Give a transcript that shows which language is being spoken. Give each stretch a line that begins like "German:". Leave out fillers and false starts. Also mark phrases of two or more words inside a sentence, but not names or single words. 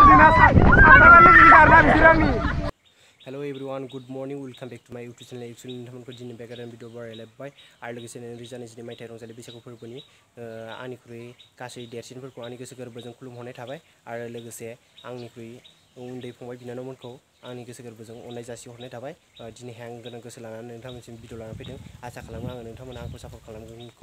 English: Hello everyone, good morning. Welcome back to my YouTube channel. Actually,
Bodo: नोंथांमोनखौ दिनै बेगारन भिडिअ बारायलाय बाय आरो लोगोसेनो रिजानिसनि मायथाइ रंजालि बैसागु फोरबोनि आंनिख्रुइ गासै देरसिनफोरखौ आंनि गोसो गोरबोजों खुलुमहरनाय थाबाय आरो लोगोसे आंनिख्रुइ उन्दै फंबाय बिनानावमोनखौ आंनि गोसो गोरबोजों अननाय जासिहरनाय थाबाय। दिनैहाय आं गोनां गोसो लानानै नोंथांमोनसिम भिडिअ लानानै फैदों। आसा खालामो आङो नोंथांमोना आंखौ सापर्ट खालामगोनखौ।